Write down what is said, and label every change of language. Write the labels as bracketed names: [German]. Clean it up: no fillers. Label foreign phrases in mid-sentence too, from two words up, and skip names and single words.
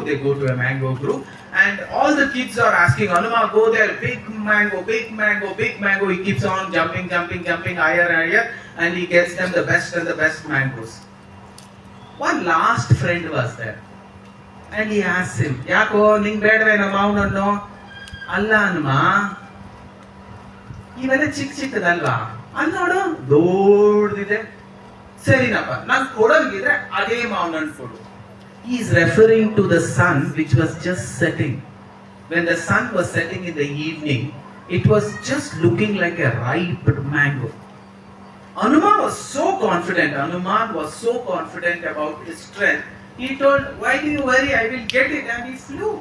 [English] They go to a mango group and all the kids are asking Hanuman, go there, big mango, big mango, big mango. He keeps on jumping, higher and higher and he gets them the best and the best mangoes. One last friend was there and he asked him, [Kannada] ಯಾಕೋ, ನಿಂಗ್ ಬೇಡ್ವೇನಾ ಮೌನನ್ನೋ? Alla Hanuma, ಇವೆಲ್ಲ ಚಿಕ್ಕ ಚಿಕ್ಕದಲ್ವಾ ಅಲ್ಲಿ ನೋಡು ದೊಡ್ಡದಿದೆ ಸರಿನಪ್ಪ ನಾನು ಕೊಡೋದಿದ್ರೆ ಅದೇ ಮಾವಿನ ಕೊಡು. [English] He is referring to the sun which was just setting. When the sun was setting in the evening, it was just looking like a ripe mango. Hanuman was so confident. Hanuman was so confident about his strength. He told, "Why do you worry? I will get it." And he flew.